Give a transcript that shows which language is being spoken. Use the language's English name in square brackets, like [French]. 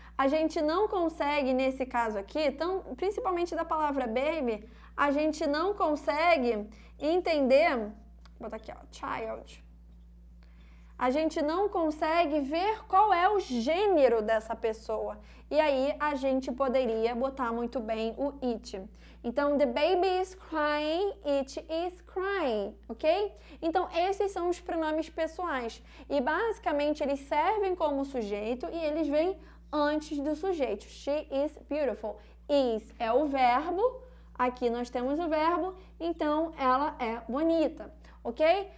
[Portuguese] A gente não consegue, nesse caso aqui, principalmente da palavra baby, a gente não consegue entender, vou botar aqui, ó, child. A gente não consegue ver qual é o gênero dessa pessoa. E aí a gente poderia botar muito bem o it. [English] Então, the baby is crying, it is crying, ok? [Portuguese] Então, esses são os pronomes pessoais. E basicamente eles servem como sujeito e eles vêm antes do sujeito. [English] She is beautiful. [Portuguese] Is é o verbo, aqui nós temos o verbo, então ela é bonita, ok?